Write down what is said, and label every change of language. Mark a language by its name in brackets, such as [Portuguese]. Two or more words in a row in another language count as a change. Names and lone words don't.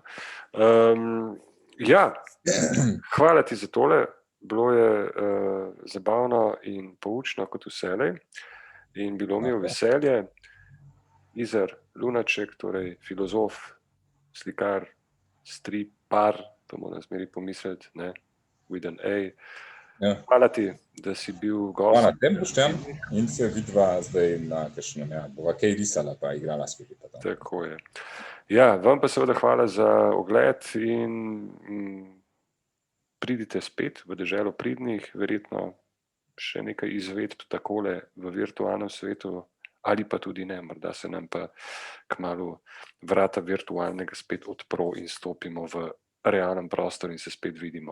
[Slovenian] Ja, hvala ti za tole. Bilo je zabavno in poučno kot vselej. In bilo mi je veselje. Izar Lunaček, torej filozof, slikar, stripar, to moram zmeri pomisliti, ne, [English] with an A. [Slovenian] Ja. Hvala ti, da si bil gost. Hvala tem, Boštjan, in se vidva zdaj na kakšnem, bova kaj risala pa igrala skupaj. Tako je. Ja, vam pa seveda hvala za ogled in pridite spet v deželo pridnih, verjetno še nekaj izvedb takole v virtualnem svetu, ali pa tudi ne, morda se nam pa kmalu vrata virtualnega spet odpro in stopimo v realen prostor in se spet vidimo.